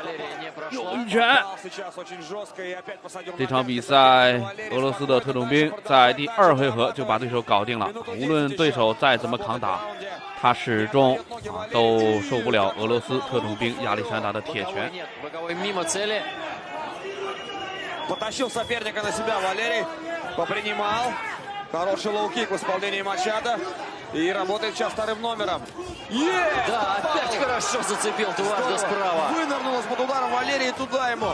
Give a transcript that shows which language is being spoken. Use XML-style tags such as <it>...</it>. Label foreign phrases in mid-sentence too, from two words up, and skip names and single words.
<zh>又一拳！这场比赛，俄罗斯的特种兵在第2回合就把对手搞定了。无论对手再怎么抗打，他始终都受不了俄罗斯特种兵亚历山大的铁拳。</zh> <ru>Потащил соперника на себя Валерий, попринимал. Хороший лоу-кик в исполнении Мачадо. И работает сейчас вторым номером. Да, опять хорошо зацепил дважды справа. Вынырнул из-под ударом Валерий туда ему.</ru>